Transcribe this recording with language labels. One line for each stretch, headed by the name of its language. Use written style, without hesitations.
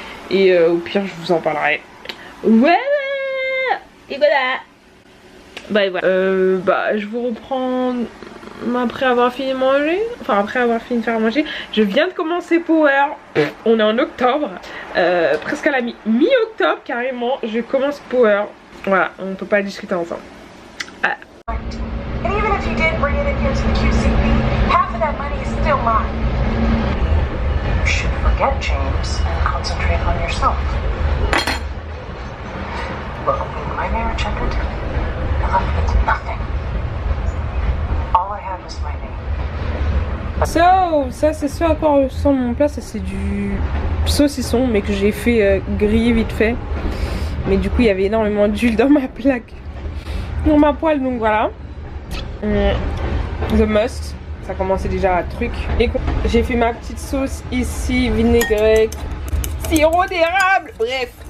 French: Et au pire je vous en parlerai. Ouais. Et voilà. Et voilà. Je vous reprends après avoir fini de manger, enfin après avoir fini de faire manger, je viens de commencer Power. On est en octobre, presque à la mi-octobre carrément, je commence Power. Voilà, on peut pas discuter ensemble. Ah.
English: And even if you did bring it in here to the QCB, half of that money is still mine. You should forget James and concentrate on yourself. Look, when my marriage ended, I left with nothing. All I had was my name.
French: So, ça c'est ce à quoi ressemble mon plat, ça c'est du saucisson mais que j'ai fait griller vite fait. Mais du coup il y avait énormément d'huile dans ma plaque, dans ma poêle, donc voilà. The must, ça commençait déjà à truc. Et j'ai fait ma petite sauce ici, vinaigrette, sirop d'érable, bref.